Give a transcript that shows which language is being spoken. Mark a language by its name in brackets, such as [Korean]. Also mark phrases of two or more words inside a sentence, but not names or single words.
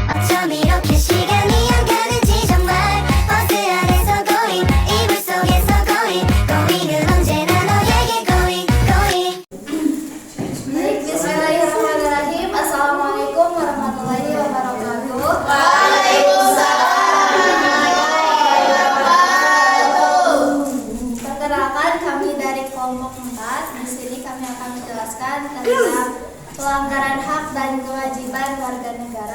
[Korean] 좀 이렇게 시간이 안 가는지 정말 버스 안에서 고잉 이불 속에서 고잉은 언제나 너에게 고잉 [Indonesian] Baik, bismillahirrahmanirrahim. [Arabic] السلام عليكم ورحمة الله وبركاته. [Indonesian] Perkenalkan, kami dari kelompok 4. Di sini kami akan menjelaskan tentang pelanggaran hak dan kewajiban warga negara.